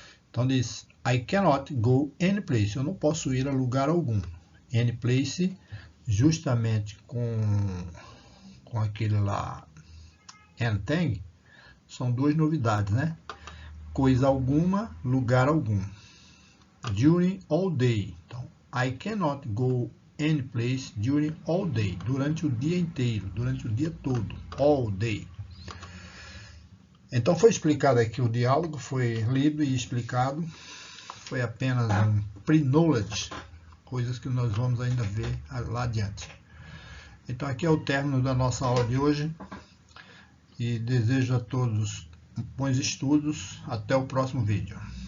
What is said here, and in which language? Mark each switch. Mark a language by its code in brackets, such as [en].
[pt] Então diz, [en] I cannot go any place. [pt] Eu não posso ir a lugar algum. Any place, justamente com aquele lá, anything, são duas novidades, né? Coisa alguma, lugar algum. [en] During all day. Então, I cannot go any place during all day. [pt] Durante o dia inteiro, durante o dia todo. All day. Então, foi explicado aqui o diálogo, foi lido e explicado. Foi apenas um pre-knowledge, coisas que nós vamos ainda ver lá adiante. Então, aqui é o término da nossa aula de hoje. E desejo a todos bons estudos. Até o próximo vídeo.